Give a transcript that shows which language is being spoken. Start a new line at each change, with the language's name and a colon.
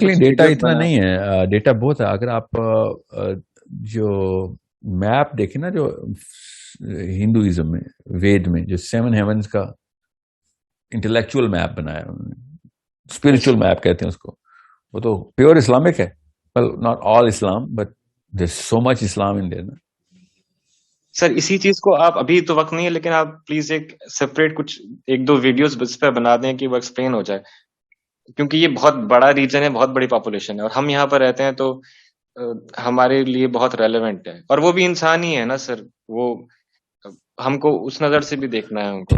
Urdu: آئرونیکلی data اتنا نہیں ہے، ڈیٹا بہت ہے. اگر آپ جو میپ دیکھیں نا، جو ہندوازم میں وید میں جو 7 ہیونز کا انٹلیکچوئل میپ بنایا انہوں نے، اسپرچل میپ کہتے ہیں اس کو، وہ تو پیور اسلامک ہے.
English: well not all Islam but there's so much Islam in there نا.
Urdu: سر اسی چیز کو آپ ابھی تو وقت نہیں ہے، لیکن آپ پلیز ایک سیپریٹ کچھ 1-2 ویڈیوز اس پہ بنا دیں کہ وہ ایکسپلین ہو جائے، کیونکہ یہ بہت بڑا ریجن ہے، بہت بڑی پاپولیشن ہے، اور ہم یہاں پر رہتے ہیں تو ہمارے لیے بہت ریلیونٹ ہے. اور وہ بھی انسان ہی ہے نا سر، وہ ہم کو اس نظر سے بھی دیکھنا ہے ان کو.